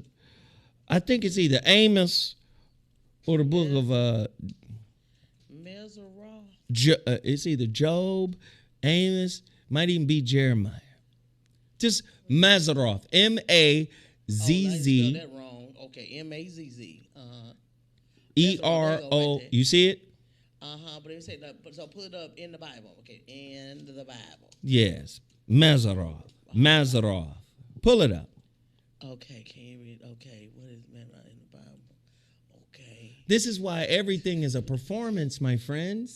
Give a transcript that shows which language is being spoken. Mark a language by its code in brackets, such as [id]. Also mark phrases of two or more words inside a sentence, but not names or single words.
[en] I think it's either Amos or the book of Meseroth. It's either Job, Amos, might even be Jeremiah. Just Meseroth, M-A-Z-Z. Oh, that wrong. Okay, M-A-Z-Z. E-R-O. You see it? But it say so. Put it up in the Bible. Okay, in the Bible. Yes, Meseroth. Meseroth. Pull it up. Okay, can you read? Okay, what is Meseroth in the Bible? Okay. This is why everything is a performance, my friends.